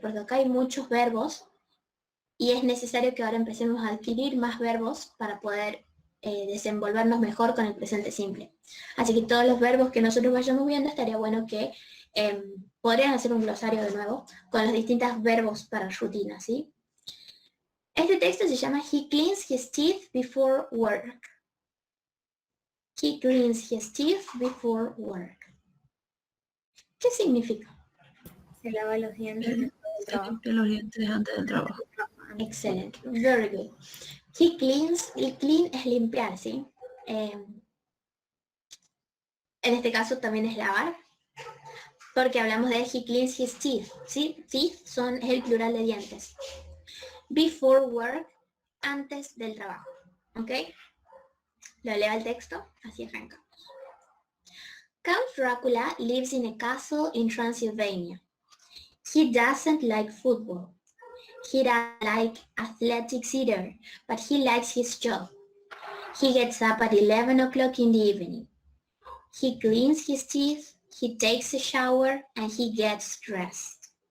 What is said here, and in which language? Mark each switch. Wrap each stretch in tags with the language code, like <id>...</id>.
<es>Porque acá hay muchos verbos. Y es necesario que ahora empecemos a adquirir más verbos para poder desenvolvernos mejor con el presente simple. Así que todos los verbos que nosotros vayamos viendo, estaría bueno que podrían hacer un glosario de nuevo con los distintos verbos para rutina, ¿sí? Este texto se llama</es> <en>He cleans his teeth before work. He cleans his teeth before work.</en> <es>¿Qué significa? Se lava los dientes después del Se trabajo. limpia los dientes antes del trabajo. Excelente,</es> <en>very good.</en> <es>He cleans, el clean es limpiar, ¿sí? En este caso también es lavar, porque hablamos de</es> <en>he cleans his teeth,</en> <es>¿sí? Teeth es el plural de dientes.</es> <en>Before work,</en> <es>antes del trabajo, ¿ok? Lo leo el texto, así arrancamos.</es> <en>Count Dracula lives in a castle in Transylvania. He doesn't like football. He doesn't like athletics either, but he likes his job. He gets up at 11 o'clock in the evening. He cleans his teeth, he takes a shower, and he gets dressed.</en>